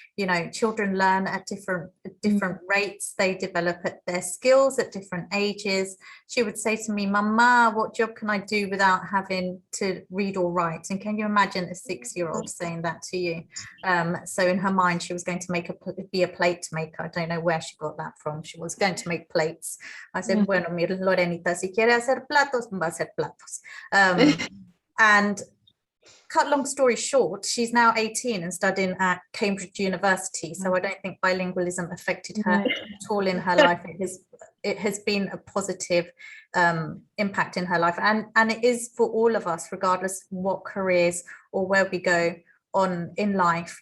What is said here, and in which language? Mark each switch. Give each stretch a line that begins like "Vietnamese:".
English: You know, children learn at different rates. They develop their skills at different ages. She would say to me, "Mama, what job can I do without having to read or write?" And can you imagine a 6-year-old saying that to you? So in her mind, she was going to be a plate maker. I don't know where she got that from. She was going to make plates. I said,
Spanish: "Bueno, mi Lorenita, si quiere hacer platos, va a hacer platos."
English: And cut long story short, she's now 18 and studying at Cambridge University. So I don't think bilingualism affected her at all in her life. It has been a positive impact in her life, and it is for all of us, regardless what careers or where we go on in life.